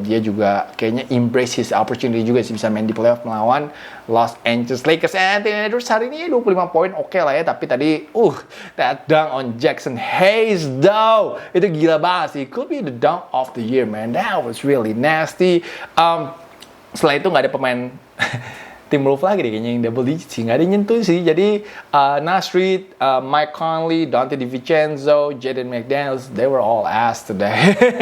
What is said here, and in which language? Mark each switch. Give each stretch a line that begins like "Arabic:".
Indonesian: Dia juga kayaknya
English: embrace his opportunity
Indonesian: juga sih bisa main di playoff melawan Los Angeles Lakers. Anthony Edwards hari ini 25 poin oke lah ya. Tapi tadi,
English: that dunk on Jackson Hayes though.
Indonesian: Itu gila banget sih.
English: Could be the dunk of the year, man. That was really nasty.
Indonesian: Setelah itu nggak ada pemain Timberwolves lagi deh kayaknya yang double digit sih, nggak ada nyentuh sih.
English: Jadi Naz Reid, Mike Conley, Dante DiVincenzo, Jaden McDaniels, they were all ass today.